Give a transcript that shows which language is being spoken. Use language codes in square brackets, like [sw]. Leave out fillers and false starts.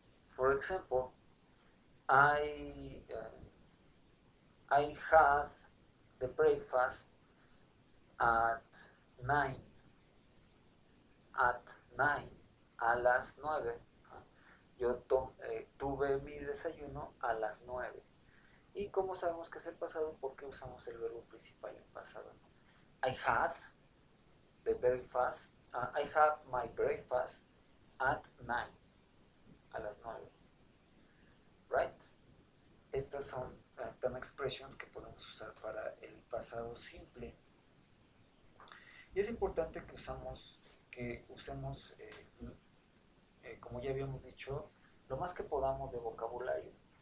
[en] For example, I had the breakfast at 9. At 9, [es] a las 9. Yo tuve mi desayuno a las 9. ¿Y cómo sabemos que es el pasado? Porque usamos el verbo principal en pasado, ¿no? [en] I had the breakfast, I had my breakfast at 9, [es] a las 9. [en] Right? [es] Estas son term expressions que podemos usar para el pasado simple. Y es importante que usemos, como ya habíamos dicho, lo más que podamos de vocabulario.